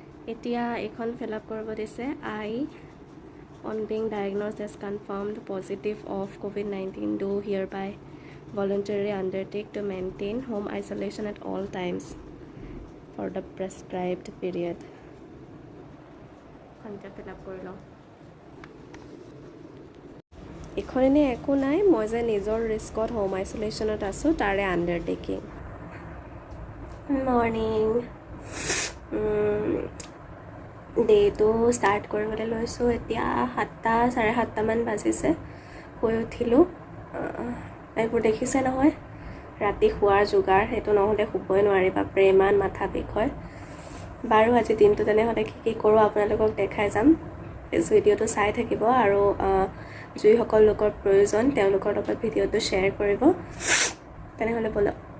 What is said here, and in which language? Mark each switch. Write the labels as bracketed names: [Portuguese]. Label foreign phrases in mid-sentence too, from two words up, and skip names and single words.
[Assamese] এতিয়া এখন [English] fill up [Assamese] কৰিব দিছে [English] I on being diagnosed as confirmed positive of COVID-19 do hereby voluntarily undertake to maintain home isolation at all times for the prescribed period. [Assamese] খনটা [English] fill up [Assamese] কৰি লওঁ এখন এনে একো নাই মই যে নিজৰ ৰিস্কত [English] home isolationত [Assamese] আছো তাৰে আন্ডাৰটেকিং [English] morning dayটো start [Assamese] কৰিবলৈ লৈছোঁ এতিয়া 7টা 7:30 মান বাজিছে শুই উঠিলোঁ এইবোৰ দেখিছে নহয় ৰাতি শুৱাৰ যোগাৰ সেইটো নহ'লে শুবই নোৱাৰি বাপৰে ইমান মাথা বিষ হয় বাৰু আজি দিনটো তেনেহ'লে কি কৰোঁ আপোনালোকক দেখাই যাম এই ভিডিঅ'টো চাই থাকিব আৰু যিসকল লোকৰ প্ৰয়োজন তেওঁলোকৰ লগত ভিডিঅ'টো শ্বেয়াৰ কৰিব তেনেহ'লে বলক